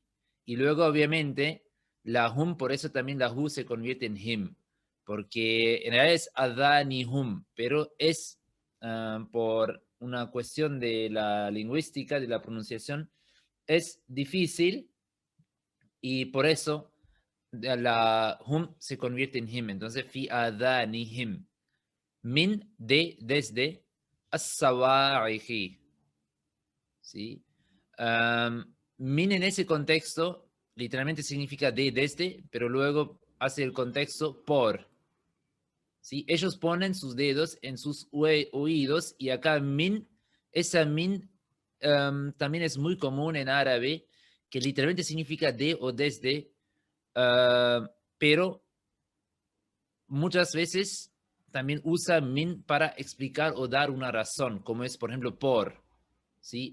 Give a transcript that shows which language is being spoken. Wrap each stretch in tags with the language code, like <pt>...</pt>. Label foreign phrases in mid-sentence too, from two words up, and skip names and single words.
<es>Y luego, obviamente, la hum, por eso también la hu se convierte en him, porque en realidad es adanihum, pero es por una cuestión de la lingüística, de la pronunciación, es difícil y por eso la hum se convierte en him. Entonces,</es> <ar>في آذانهم. من,</ar> <es>desde, as-sawa'ihi, ¿sí? Min en ese contexto literalmente significa desde, pero luego hace el contexto por, ¿sí? Ellos ponen sus dedos en sus oídos y acá min, esa min también es muy común en árabe, que literalmente significa de o desde, pero muchas veces también usa min para explicar o dar una razón, como es, por ejemplo, por, ¿sí?</es>